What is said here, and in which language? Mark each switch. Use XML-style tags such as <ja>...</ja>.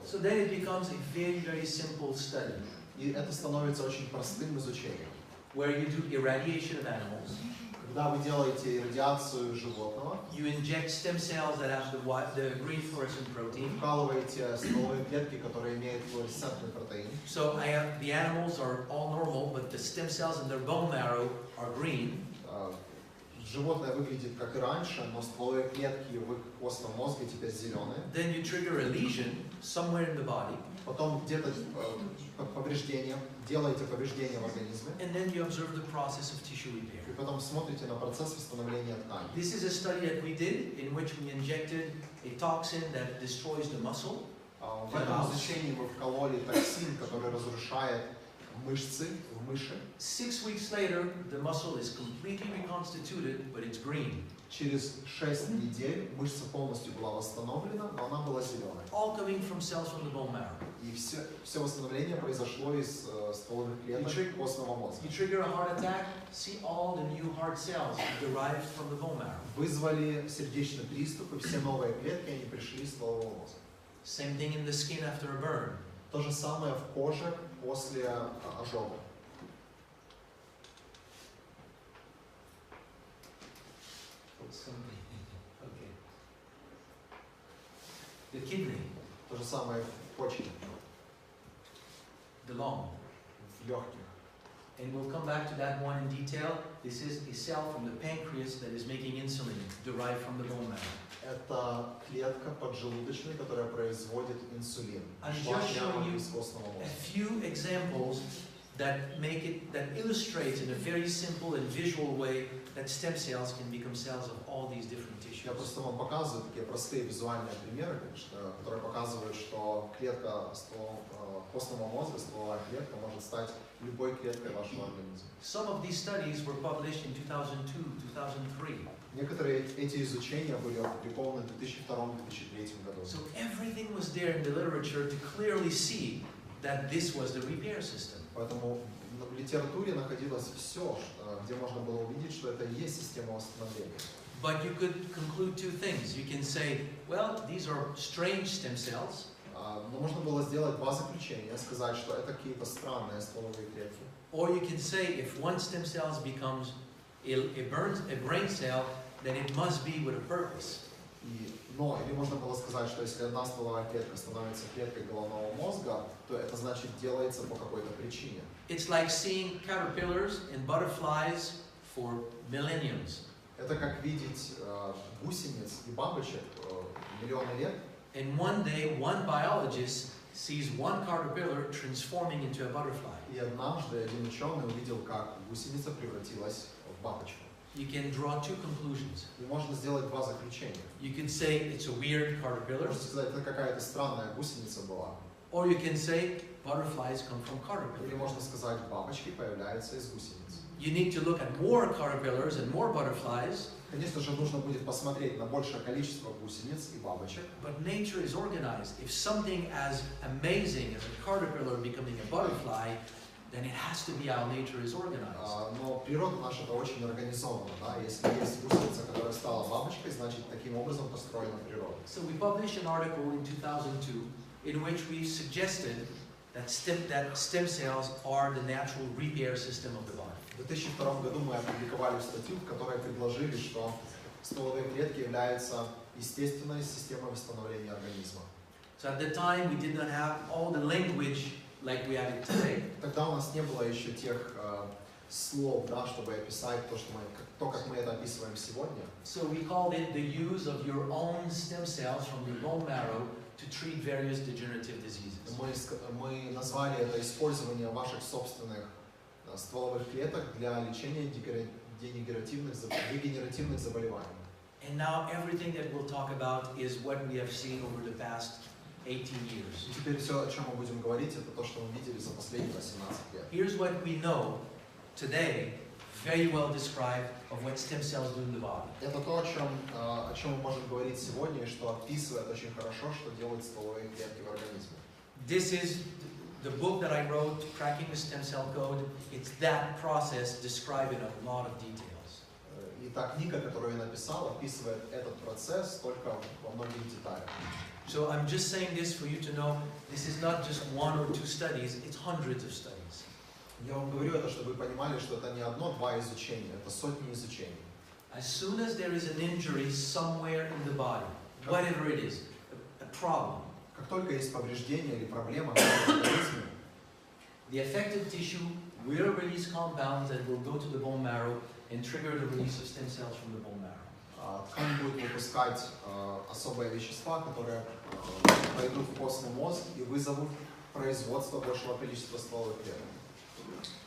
<en>So then it becomes a very, very simple study,</en> <ru>И это становится очень простым изучением.</ru> <en>where you do irradiation of animals,</en> <ru>Когда вы делаете радиацию животного,</ru> <en>you inject stem cells that have the green fluorescent protein.</en> <ru>вкалываете стволовые клетки, которые имеют флуоресцентный протеин.</ru> <en>So the animals are all normal, but the stem cells in their bone marrow are green.</en> <ru>Животное выглядит как и раньше, но стволовые клетки в их костном мозге теперь зеленые.</ru> <en>Then you trigger a lesion somewhere in the body,</en> <ru>Потом где-то повреждение, делаете повреждение в организме,</ru> <en>and then you observe the process of tissue repair.</en> <ru>и потом смотрите на процесс восстановления ткани.</ru> <en>This is a study that we did in which we injected a toxin that destroys the muscle.</en> <ru>В этом изучении мы вкололи токсин, который разрушает мышцы в мыши.</ru> <en>6 weeks later, the muscle is completely reconstituted, but it's green.</en> <ru>Через 6 недель мышца полностью была восстановлена, но она была зеленой.</ru> <en>All coming from cells from the bone marrow.</en> <ru>И все восстановление произошло из стволовых клеток костного мозга.</ru> <en>You trigger a heart attack, see all the new heart cells derived from the bone marrow.</en> <ru>Вызвали сердечный приступ, и все новые клетки, они пришли из стволового мозга.</ru> <en>Same thing in the skin after a burn.</en> <ru>То же самое в коже после ожога.</ru> <en>Okay. The kidney,</en> <ru>То же самое в почках,</ru> <en>the lung.</en> <ru>в легких.</ru> <en>And we'll come back to that one in detail. This is a cell from the pancreas that is making insulin derived from the bone marrow.</en> <ru>Это клетка поджелудочная, которая производит инсулин.</ru> <en>I'm</en> <ru>Шла</ru> <en>just</en> <ru>прямо</ru> <en>showing you</en> <ru>из костного</ru> <en>a</en> <ru>мозга.</ru> <en>few examples that illustrates in a very simple and visual way that stem cells can become cells of all these different tissues.</en> <ru>Я просто вам показываю такие простые визуальные примеры, которые показывают, что клетка костного мозга, стволовая клетка, может стать любой клеткой вашего организма.</ru> <en>Some of these studies were published in 2002, 2003.</en> <ru>Некоторые эти изучения были опубликованы в 2002-2003 году.</ru> <en>So everything was there in the literature to clearly see that this was the repair system.</en> <ru>Поэтому в литературе находилось все, где можно было увидеть, что это и есть система восстановления.</ru> <en>But you could conclude two things. You can say, well, these are strange stem cells.</en> <ru>Но можно было сделать два заключения, сказать, что это какие-то странные стволовые клетки.</ru> <en>Or you can say, if one stem cell becomes a brain cell, then it must be with a purpose.</en> <ru>Или можно было сказать, что если одна стволовая клетка становится клеткой головного мозга, то это значит делается по какой-то причине.</ru> <en>It's like seeing caterpillars and butterflies for millenniums.</en> <ru>Это как видеть гусениц и бабочек миллионы лет.</ru> <en>And one day, one biologist sees one caterpillar transforming into a butterfly.</en> <ru>И однажды один ученый увидел, как гусеница превратилась в бабочку.</ru> <en>You can draw two conclusions.</en> <ru>И можно сделать два заключения.</ru> <en>You can say it's a weird caterpillar,</en> <ru>Можно сказать, это какая-то странная гусеница была.</ru> <en>or you can say butterflies come from</en> <ru>Или</ru> <en>caterpillars.</en> <ru>можно сказать, бабочки появляются из гусениц.</ru> <en>You need to look at more caterpillars and more butterflies</en> <ru>Конечно же, нужно будет посмотреть на большее количество гусениц и бабочек.</ru> <en>But nature is organized. If something as amazing as a caterpillar becoming a butterfly, then it has to be how nature is organized.</en> <ru>Но природа наша это очень организована, да? Если есть гусеница, которая стала бабочкой, значит таким образом построена природа.</ru> <en>So we published an article in 2002 in which we suggested that stem cells are the natural repair system of the body.</en> <ru>В 2002 году мы опубликовали статью, в которой предложили, что стволовые клетки являются естественной системой восстановления организма.</ru> <en>So at the time we did not have all the language like we have it today.</en> <ru>Тогда у нас не было еще тех слов, да, чтобы описать то, как мы это описываем сегодня.</ru> <en>So we called it the use of your own stem cells from the bone marrow to treat various degenerative diseases.</en> <ru>Мы назвали это использование ваших собственных стволовых клеток для лечения дегенеративных заболеваний.</ru> <en>And now everything that we'll talk about is what we have seen over the past 18 years.</en> <ru>И теперь все, о чем мы будем говорить, это то, что мы видели за последние 18 лет.</ru> <en>Here's what we know today, very well described, of what stem cells do in the body.</en> <ru>Это то, о чем мы можем говорить сегодня, и что описывает очень хорошо, что делают стволовые клетки в организме.</ru> <en>This is the book that I wrote, Cracking the Stem Cell Code. It's that process described in a lot of details.</en> <ru>И та книга, которую я написал, описывает этот процесс только во многих деталях.</ru> <en>So I'm just saying this for you to know, this is not just one or two studies, it's hundreds of studies.</en> <ru>Я вам говорю это, чтобы вы понимали, что это не одно-два изучения, это сотни изучений.</ru> <en>As soon as there is an injury somewhere in the body, whatever it is, a problem,</en> <ru>Как только есть повреждение или проблема в организме,</ru> <en>the affected tissue will release compounds that will go to the bone marrow and trigger the release of stem cells from the bone marrow.</en> <ru>ткань будет выпускать особые вещества, которые пойдут в костный мозг и вызовут производство большего количества стволовых клеток.</ru>